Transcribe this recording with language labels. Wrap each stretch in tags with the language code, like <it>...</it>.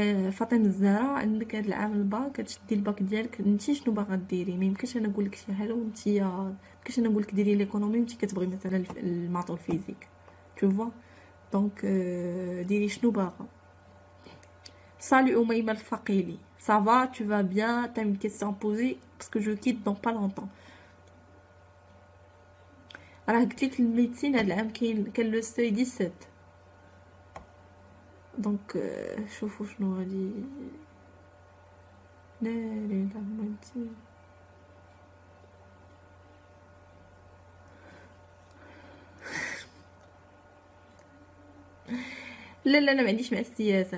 <ar>فاطمه الزهراء عندك هاد العام الباك، كتشدي الباك ديالك انتي شنو باغا ديري. ما يمكنش انا نقول لك شي حاجه وانتي ميمكنش انا نقول لك ديري ليكونومي وانتي كتبغي مثلا الماط والفيزيك تو فوا. دونك ديري شنو باغا.</ar> <fr>Salut Oumaima Al-Faqili, ça va, tu vas bien, t'as une question à poser parce que je quitte dans pas longtemps.</fr> <ar>راه قلت لك الميديسين هاد العام كان لو سي 17. دونك شوفوا شنو غادي. لا لا لا مالتي لا لا لا ما عنديش مع السياسه.</ar>